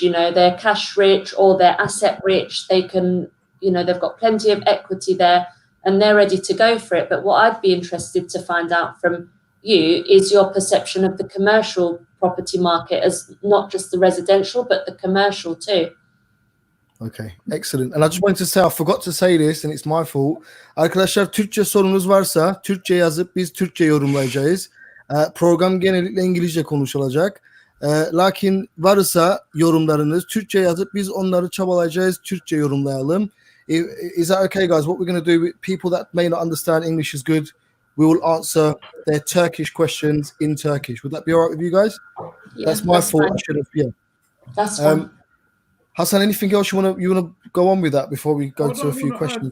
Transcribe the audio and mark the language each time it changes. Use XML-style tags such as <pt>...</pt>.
<en>They're cash rich or they're asset rich. They can, they've got plenty of equity there and they're ready to go for it. But what I'd be interested to find out from you is your perception of the commercial property market, as not just the residential, but the commercial too. Okay, excellent. And I just wanted to say, I forgot to say this and it's my fault.</en> <tr>Arkadaşlar, Türkçe sorunuz varsa Türkçe yazıp biz Türkçe yorumlayacağız. Program genellikle İngilizce konuşulacak. Lakin varsa yorumlarınız Türkçe yazıp biz onları çabalayacağız, Türkçe yorumlayalım.</tr> <en>Is that okay, guys? What we're going to do with people that may not understand English is good, we will answer their Turkish questions in Turkish. Would that be all right with you guys? Yeah, that's my fault. Fine. I should have, yeah. That's fine. Hassan, anything else you want to go on with that before we go to a few questions?</en>